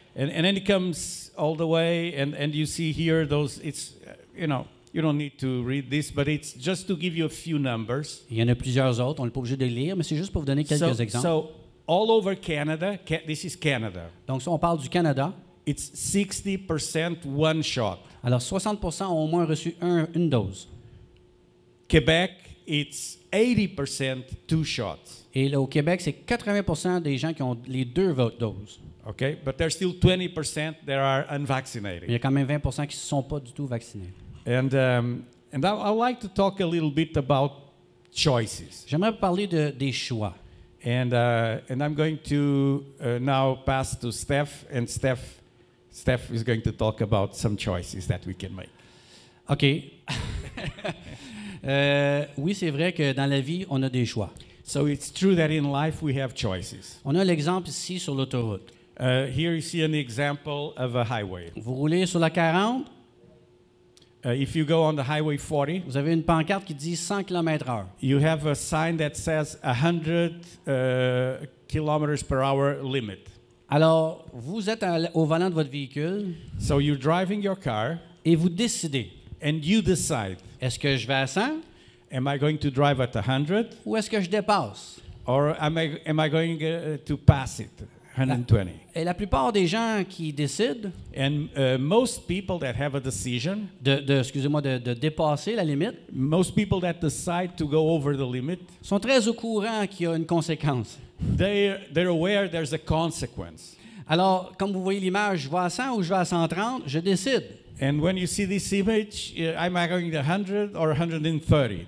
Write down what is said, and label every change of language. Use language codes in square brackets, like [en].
[en] And then it comes all the way, and you see here those, it's, you don't need to read this, but it's just to give you a few numbers. [fr] Il y en a plusieurs autres, on n'est pas obligé de les lire, mais c'est juste pour vous donner quelques exemples. [en] So all over Canada, this is Canada. [fr] Donc, si on parle du Canada, [en] It's 60% 1 shot. [fr] alors 60% ont au moins reçu une dose. [en] Quebec, it's 80% 2 shots. [fr] Et là, au Québec, c'est 80% des gens qui ont les 2 doses. [en] Okay, but there's still 20% that are [fr] Mais il y [en] unvaccinated. [fr] a quand même 20% qui ne sont pas du tout vaccinés. [en] And I'd like to talk a little bit about choices. [fr] J'aimerais parler des choix. [en] And I'm going to now pass to Steph, and Steph is going to talk about some choices that we can make. OK. [fr] Oui, c'est vrai que dans la vie, on a des choix. [en] So it's true that in life we have choices. [fr] On a l'exemple ici sur l'autoroute. [en] Here you see an example of a highway. [fr] Vous roulez sur la 40, [en] If you go on the Highway 40, [fr] vous avez une pancarte qui dit 100 km/h. [en] you have a sign that says 100 kilometers per hour limit. [fr] Alors, vous êtes au volant de votre véhicule [en] So you're driving your car, [fr] et vous décidez, [en] and you decide, [fr] est-ce que je vais à 100 [en] am I going to drive at 100, [fr] ou est-ce que je dépasse? [en] or am I going to pass it, 120? [fr] Et la plupart des gens qui décident [en] And most people that have a decision, [fr] de dépasser la limite [en] most people that decide to go over the limit, [fr] sont très au courant qu'il y a une conséquence. [en] they're aware there's a consequence. [fr] Alors, comme vous voyez l'image, je vais à 100 ou je vais à 130, je décide. [en] And when you see this image, am I going to 100 or 130?